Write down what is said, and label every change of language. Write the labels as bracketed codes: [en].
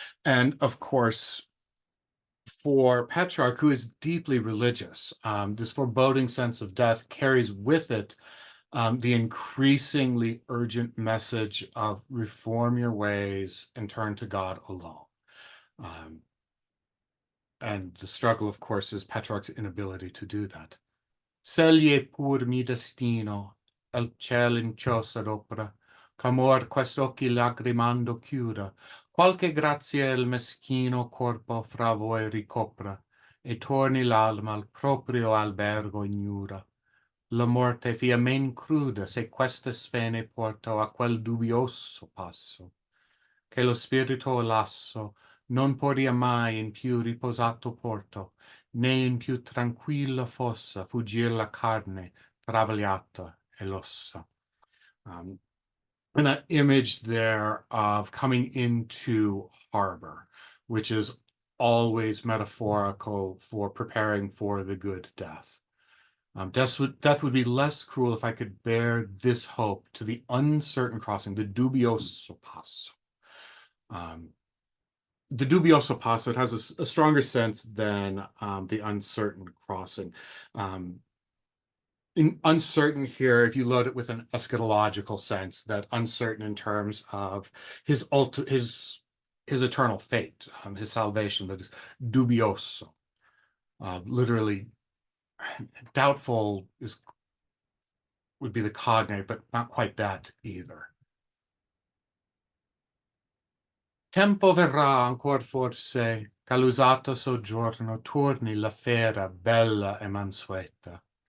[en] And of course, for Petrarch, who is deeply religious, this foreboding sense of death carries with it the increasingly urgent message of reform your ways and turn to God alone. Um, and the struggle, of course, is Petrarch's inability to do that. [it] Sceglie pur mi destino, al ciel in ciò s'adopera, ch'amor quest'occhi lagrimando chiuda, qualche grazia il meschino corpo fra voi ricopra, e torni l'alma al proprio albergo ignura. La morte fia men cruda se queste spene porto a quel dubbioso passo, che lo spirito lasso non poria mai in più riposato porto, né in più tranquilla fossa fuggir la carne travagliata e l'ossa. [en] Um, and that image there of coming into harbor, which is always metaphorical for preparing for the good death. Death would be less cruel if I could bear this hope to the uncertain crossing, the dubioso passo. The dubioso passo, it has a stronger sense than the uncertain crossing. Uncertain here, if you load it with an eschatological sense, that uncertain in terms of his eternal fate, his salvation, that is dubioso. Literally, doubtful would be the cognate, but not quite that either. [it] Tempo verrà ancor forse, ch'all'usato soggiorno torni la fera bella e mansueta.